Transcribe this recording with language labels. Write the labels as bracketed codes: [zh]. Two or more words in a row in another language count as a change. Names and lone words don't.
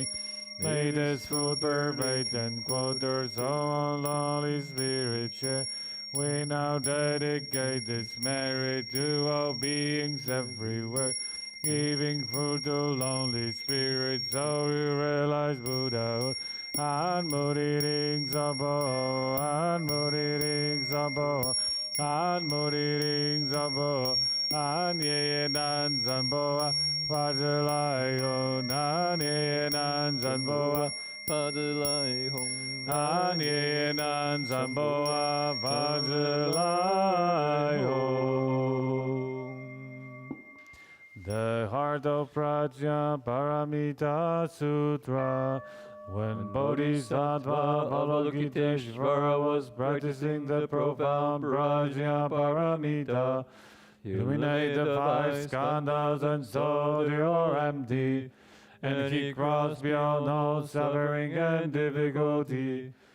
[en] May this food pervade and quarters all lonely spirits share. We now dedicate this merit to all beings everywhere, giving food to lonely spirits so you realize Buddhahood. [sa] An Modi Ring Sabo, An Modi Ring Sabo, An Modi Ring Sabo, An Ye Nan Zanboa, Pazalai Hon, An Ye Nan Zanboa, Pazalai Hon, An Ye Nan Zanboa, Pazalai Hon. [en] The heart of Prajna Paramita Sutra. When Bodhisattva Avalokiteshvara was practicing the profound Prajna Paramita, illuminate the five skandhas and so they are empty, and he crossed beyond all suffering and difficulty.